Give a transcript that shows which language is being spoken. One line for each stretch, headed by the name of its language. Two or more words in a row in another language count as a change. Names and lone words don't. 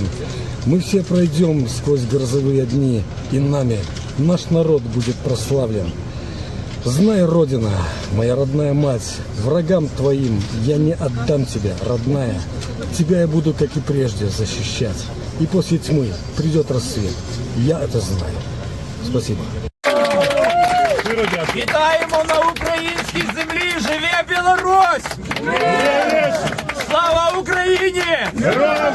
Russian: Мы все пройдем сквозь грозовые дни, и нами наш народ будет прославлен. Знай, Родина, моя родная мать, врагам твоим я не отдам тебя, родная. Тебя я буду, как и прежде, защищать. И после тьмы придет рассвет. Я это знаю. Спасибо.
Ukrainian: Вітаємо на українській землі! Живе Білорусь! Слава Україні!